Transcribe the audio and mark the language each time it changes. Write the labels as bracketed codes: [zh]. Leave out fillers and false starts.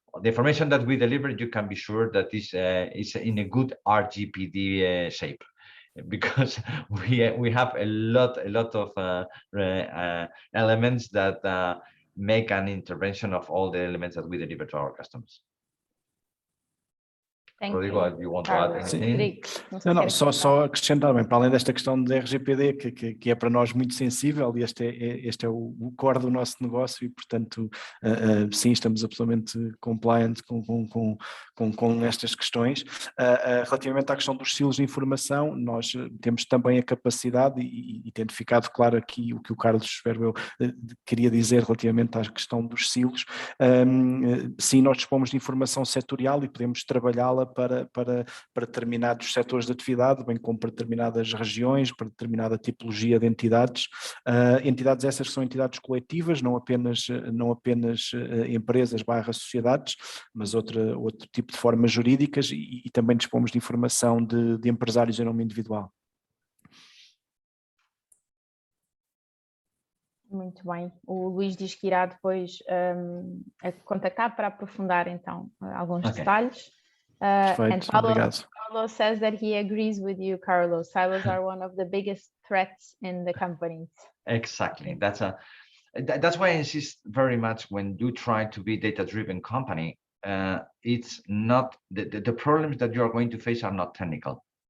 [en] The information that we deliver, you can be sure that this is in a good RGPD shape, because we have a lot of elements that make an intervention of all the elements that we deliver to our customers. Rodrigo, do you want to add anything? [pt] Não, só acrescentar bem, para além desta questão de RGPD, que é para nós muito sensível, e este é o core do nosso negócio, e portanto, sim, estamos absolutamente compliant com estas questões. Relativamente à questão dos silos de informação, nós temos também a capacidade, e tendo ficado claro aqui o que o Carlos, espero eu, queria dizer relativamente à questão dos silos, sim, nós dispomos de informação setorial e podemos trabalhá-la para determinados setores de atividade, bem como para determinadas regiões, para determinada tipologia de entidades. Entidades essas são entidades coletivas, não apenas empresas / sociedades, mas outro tipo de formas jurídicas, e também dispomos de informação de empresários em nome individual. Muito bem. O Luís diz que irá depois contactar para aprofundar então alguns detalhes. Perfeito, obrigado. [en] Carlos says that he agrees with you, Carlos. Silos are one of the biggest threats in the companies. Exactly. That's why I insist very much when you try to be data-driven company. It's not the problems that you are going to face are not technical.